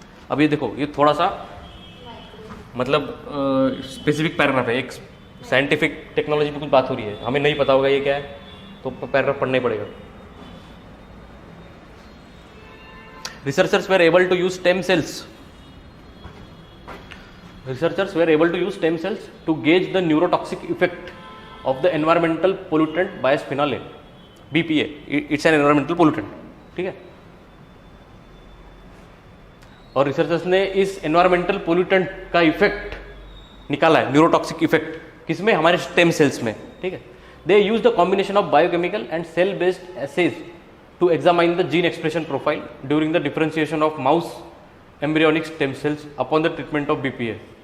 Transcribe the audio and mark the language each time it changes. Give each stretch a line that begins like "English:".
Hindi: अब ये देखो, ये थोड़ा सा मतलब स्पेसिफिक पैराग्राफ है, एक साइंटिफिक टेक्नोलॉजी पे कुछ बात हो रही है, हमें नहीं पता होगा ये क्या है, तो पैराग्राफ पढ़ना ही पड़ेगा।
English: Researchers were able to use stem cells, researchers were able to use stem cells to gauge the neurotoxic effect of the environmental pollutant bisphenol A, BPA. It's an environmental pollutant, ठीक है।
Hindi: और researchers ने इस environmental pollutant का effect निकाला है, neurotoxic effect, किसमें, हमारे स्टेम सेल्स में, ठीक है।
English: They use the combination of biochemical and cell based assays to examine the gene expression profile during the differentiation of mouse embryonic stem cells upon the treatment of BPA.